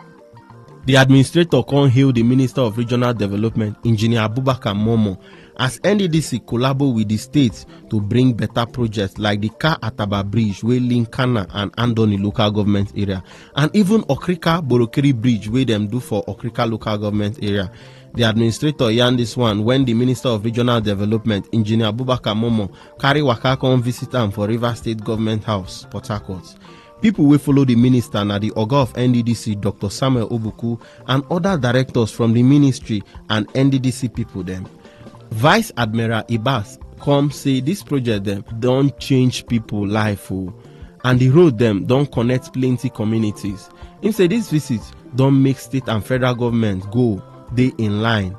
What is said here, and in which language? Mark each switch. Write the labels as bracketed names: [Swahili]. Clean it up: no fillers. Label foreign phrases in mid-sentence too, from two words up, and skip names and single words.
[Nigerian Pidgin] The administrator can hail the Minister of Regional Development, Engineer Abubakar Momo, as NDDC collaborate with the states to bring better projects like the Car Ataba Bridge, wey link Kana and Andoni local government area, and even Okrika Borokiri Bridge, wey them do for Okrika local government area. The administrator yarn this one when the Minister of Regional Development, Engineer Abubakar Momo, carry waka come visit am for River State Government House, Port Harcourt. People will follow the minister na the Oga of NDDC, Dr. Samuel Obuku, and other directors from the ministry and NDDC people them. Vice Admiral Ibas come say this project them don't change people life and the road them don't connect plenty communities. Him say this visit don't make state and federal government go they in line.